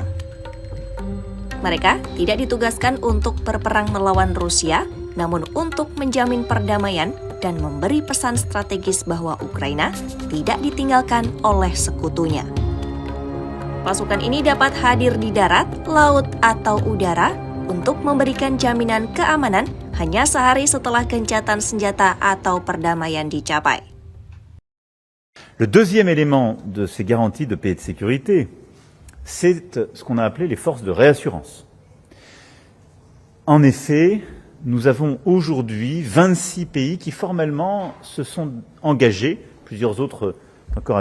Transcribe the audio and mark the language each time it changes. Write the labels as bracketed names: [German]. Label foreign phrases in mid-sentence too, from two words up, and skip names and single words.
[Indonesian] Mereka tidak ditugaskan untuk berperang melawan Rusia, namun untuk menjamin perdamaian dan memberi pesan strategis bahwa Ukraina tidak ditinggalkan oleh sekutunya. Pasukan ini dapat hadir di darat, laut, atau udara untuk memberikan jaminan keamanan hanya sehari setelah gencatan senjata atau perdamaian dicapai. [French] Le deuxième élément de ces garanties de paix et de sécurité, c'est ce qu'on a appelé les forces de réassurance. En effet, nous avons aujourd'hui 26 pays qui formellement se sont engagés, plusieurs autres encore à